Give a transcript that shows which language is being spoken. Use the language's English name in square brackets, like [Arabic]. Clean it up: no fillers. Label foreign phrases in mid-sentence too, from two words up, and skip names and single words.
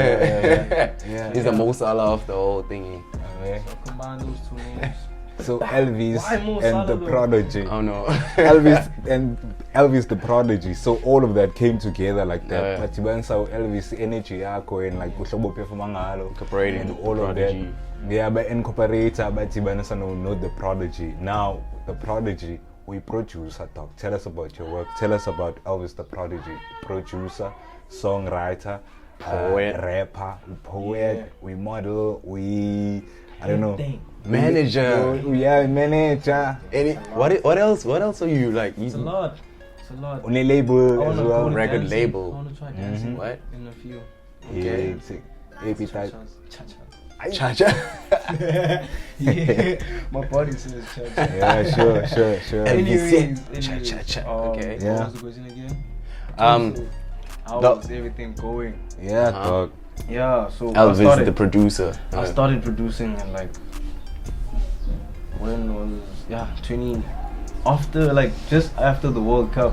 [English] yeah. He's the Mo Salah of the whole thingy. Okay. So combine those two names. So Elvis Why Mo and Salah the though? Prodigy. I don't know. Elvis the Prodigy. So all of that came together like that. Yeah. But you saw Elvis energy yako and like [Xhosa] uhlobo performa ngalo, [English] Incorporating and the all of Prodigy. that. Yeah, but incorporator, but you not the Prodigy. Now the Prodigy, we producer, dog. Tell us about your work. Tell us about Elvis the Prodigy. Producer, songwriter, Poet. rapper, poet, we model, I don't know. Everything. Manager. Yeah, manager. What else? What else are you like? It's a lot. It's a lot. On a label I as wanna well. go to Record dancing. label. I want to try dancing. What? In a few. Yeah, it's AP type. Cha-cha. Cha-cha. Yeah, my body says cha-cha. Yeah, sure. Anyways, Cha-cha-cha. Okay. What Yeah. was the question again? How the- was everything going? Yeah, dog. Yeah, so Elvis the producer. I started producing in like, when was 20 after, like just after the World Cup.